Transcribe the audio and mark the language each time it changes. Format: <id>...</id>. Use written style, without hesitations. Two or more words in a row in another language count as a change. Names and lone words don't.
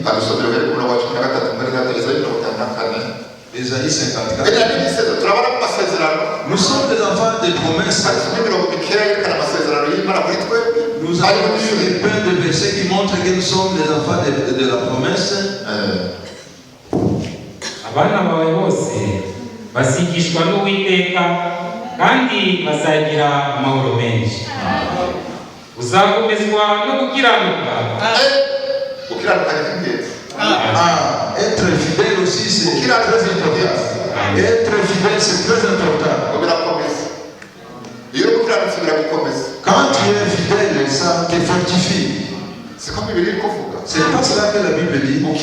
<fr>Ésaïe 54. Nous sommes des enfants de promesses. Nous avons lu plein de versets qui montrent que nous sommes des enfants de la promesse.</fr> <rw>Abana bawe bose bazigishwa n'Uwiteka kandi bazagira amahoro menshi. Uzakomezwa no gukiranuka.</rw> <fr>Être fidèle aussi, c'est très important. Être fidèle, c'est très important. Quand tu es fidèle, ça te fortifie. C'est pas cela que la Bible dit.</fr>